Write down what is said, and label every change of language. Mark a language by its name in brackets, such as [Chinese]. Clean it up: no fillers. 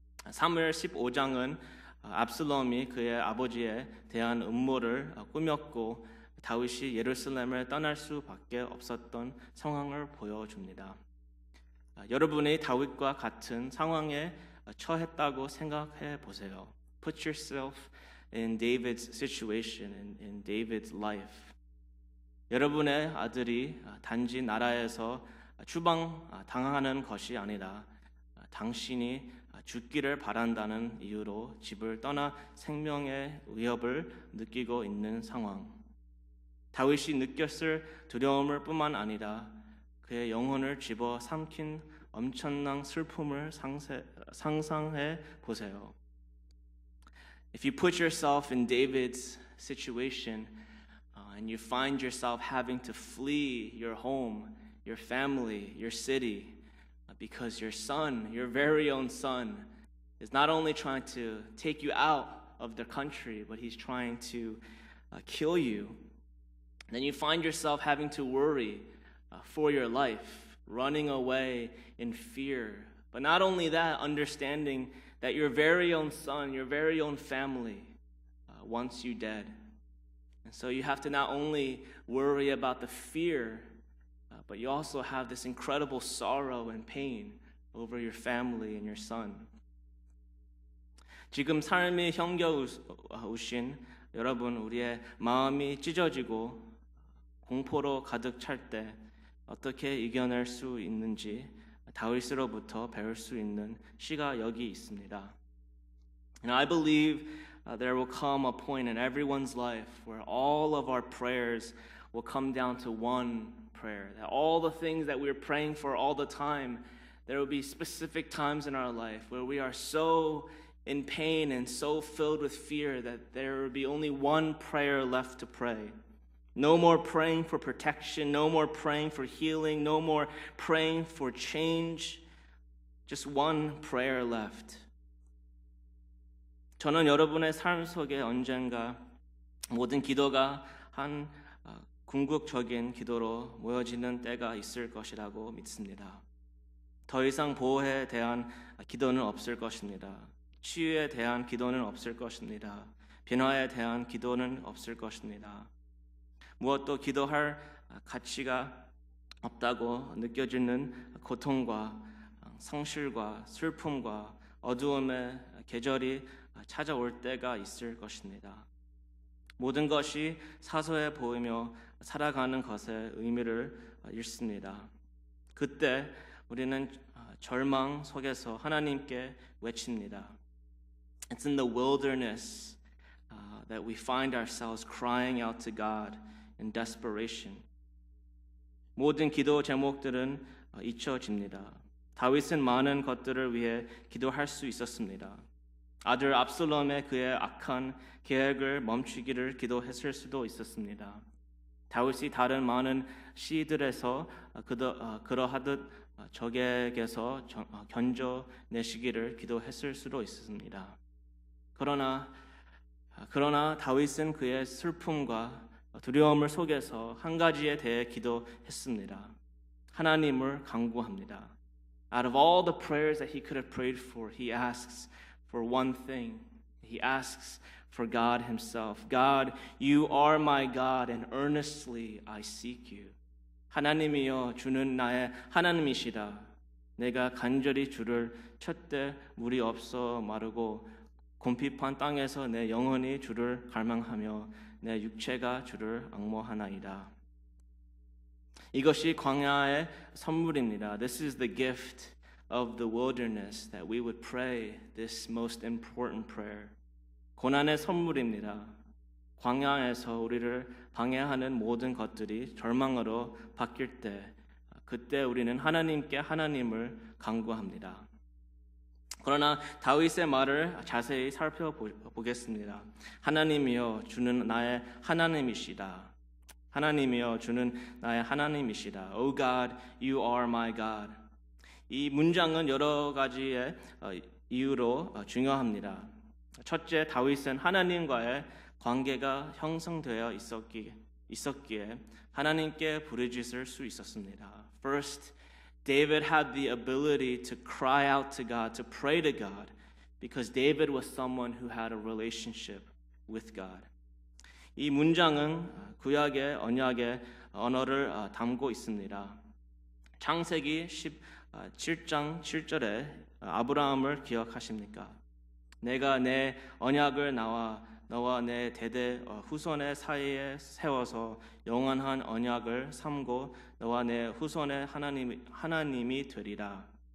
[Korean] 사무엘 15장은 압살롬이 그의 아버지에 대한 음모를 꾸몄고 다윗이 예루살렘을 떠날 수밖에 없었던 상황을 보여줍니다. 여러분이 다윗과 같은 상황에 처했다고 생각해 보세요. [English] Put yourself in David's situation, in David's life. [Korean] 여러분의 아들이 단지 나라에서 추방당하는 것이 아니라 당신이 죽기를 바란다는 이유로 집을 떠나 생명의 위협을 느끼고 있는 상황. 다윗이 느꼈을 두려움을 뿐만 아니라 그의 영혼을 집어 삼킨 엄청난 슬픔을 상상해 보세요. [English] If you put yourself in David's situation and you find yourself having to flee your home, your family, your city because your son, your very own son, is not only trying to take you out of the country, but he's trying to kill you, then you find yourself having to worry for your life, running away in fear. But not only that, understanding that your very own son, your very own family wants you dead. And so you have to not only worry about the fear, but you also have this incredible sorrow and pain over your family and your son. [Korean] 지금 삶이 형겨우신 여러분, 우리의 마음이 찢어지고 공포로 가득 찰 때 어떻게 이겨낼 수 있는지 다윗으로부터 배울 수 있는 시가 여기 있습니다. [English] And I believe there will come a point in everyone's life where all of our prayers will come down to one prayer. That all the things that we're praying for all the time, there will be specific times in our life where we are so in pain and so filled with fear that there will be only one prayer left to pray. No more praying for protection, no more praying for healing, no more praying for change. Just one prayer left. [Korean] 저는 여러분의 삶 속에 언젠가 모든 기도가 한 궁극적인 기도로 모여지는 때가 있을 것이라고 믿습니다. 더 이상 보호에 대한 기도는 없을 것입니다. 치유에 대한 기도는 없을 것입니다. 변화에 대한 기도는 없을 것입니다. 무엇도 기도할 가치가 없다고 느껴지는 고통과 상실과 슬픔과 어두움의 계절이 찾아올 때가 있을 것입니다. 모든 것이 사소해 보이며 살아가는 것의 의미를 잃습니다. 그때 우리는 절망 속에서 하나님께 외칩니다. [English] It's in the wilderness that we find ourselves crying out to God in desperation. [Korean] 모든 기도 제목들은 잊혀집니다. 다윗은 많은 것들을 위해 기도할 수 있었습니다. 아들 압살롬의 그의 악한 계획을 멈추기를 기도했을 수도 있었습니다. 다윗이 다른 많은 시들에서 그러하듯 적에게서 견뎌내시기를 기도했을 수도 있습니다. 그러나 다윗은 그의 슬픔과 두려움을 속에서 한 가지에 대해 기도했습니다. 하나님을 간구합니다. [English] Out of all the prayers that he could have prayed for, he asks for one thing. He asks for God himself. God, you are my God, and earnestly I seek you. [Korean] 하나님이여, 주는 나의 하나님이시다. 내가 간절히 주를 찾되 물이 없어 마르고 곰핍한 땅에서 내 영혼이 주를 갈망하며 내 육체가 주를 앙모하나이다. 이것이 광야의 선물입니다. This is the gift of the wilderness that we would pray this most important prayer. 고난의 선물입니다. 광야에서 우리를 방해하는 모든 것들이 절망으로 바뀔 때 그때 우리는 하나님께 하나님을 간구합니다. 그러나 다윗의 말을 자세히 살펴보겠습니다. 하나님이여, 주는 나의 하나님이시다. 하나님이여, 주는 나의 하나님이시다. [English] Oh God, you are my God. [Korean] 이 문장은 여러 가지의 이유로 중요합니다. 첫째, 다윗은 하나님과의 관계가 형성되어 있었기에 하나님께 부르짖을 수 있었습니다. [English] First, David had the ability to cry out to God, to pray to God, because David was someone who had a relationship with God. [Korean] 이 문장은 구약의 언약의 언어를 담고 있습니다. 창세기 17장 7절에 아브라함을 기억하십니까? 내가 내 언약을 너와 내 대대 후손의 사이에 세워서 영원한 언약을 삼고 너와 내 후손의 하나님이 되리라.